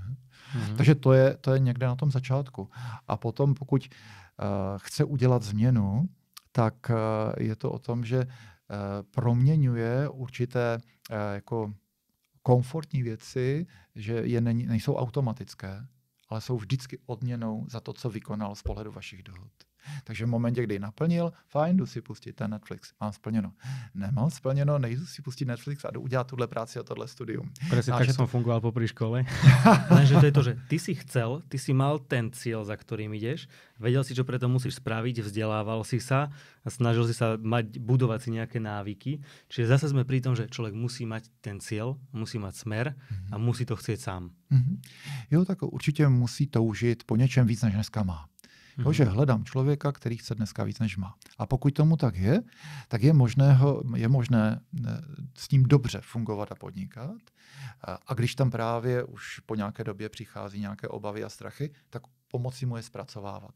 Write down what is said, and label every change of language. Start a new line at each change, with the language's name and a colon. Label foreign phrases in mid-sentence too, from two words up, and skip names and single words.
Czech: Takže to je někde na tom začátku. A potom, pokud chce udělat změnu, tak je to o tom, že proměňuje určité jako komfortní věci, že nejsou automatické, ale jsou vždycky odměnou za to, co vykonal z pohledu vašich dohod. Takže v momentě, kdy naplnil, fajn, jdu si pustit ten Netflix, mám splněno. Nemám splněno, nejdu si pustit Netflix a jdu udělat tuhle práci a tohle studium.
Slovak: Presne tak som fungoval popri škole. Lenže to je to, že ty si mal ten cieľ, za ktorým ideš, vedel si, čo preto musíš spraviť, vzdelával si sa a snažil si sa budovať si nejaké návyky. Čiže zase sme pri tom, že človek musí mať ten cieľ, musí mať smer a musí to chcieť sám.
Czech: Jo, tak určitě musí toužit po něčem víc, než dneska má. Jo, že hledám člověka, který chce dneska víc, než má. A pokud tomu tak je, tak je možné s ním dobře fungovat a podnikat. A když tam právě už po nějaké době přichází nějaké obavy a strachy, tak pomoci mu je zpracovávat.